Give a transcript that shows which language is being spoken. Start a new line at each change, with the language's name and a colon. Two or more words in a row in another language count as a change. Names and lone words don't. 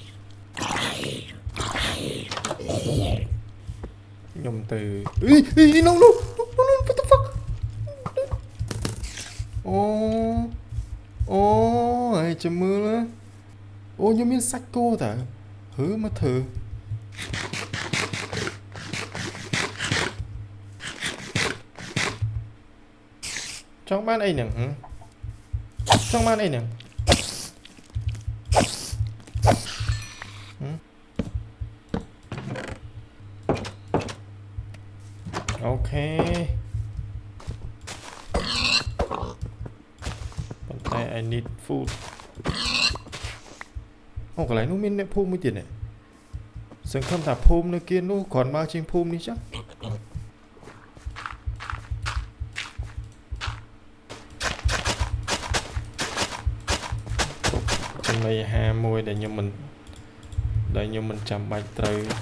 Khmer: ខ្ញុំទៅ
English: no what the fuck
Khmer: អូហើយចាំមើលអូខ្ញុំមានសាច់គោតើមកធ្វើ ចង់បានអីហ្នឹងអូខេប៉ុន្តែ
English: I need food
Khmer: អូកន្លែងនោះមានអ្នកភូមិមួយទៀតសង្ឃឹមថាភូមិនៅគៀននោះគ្រាន់មកជាងភូមិនេះចឹងចំណីអាហារមួយដែលខ្ញុំមិនចាំបាច់ត្រូវ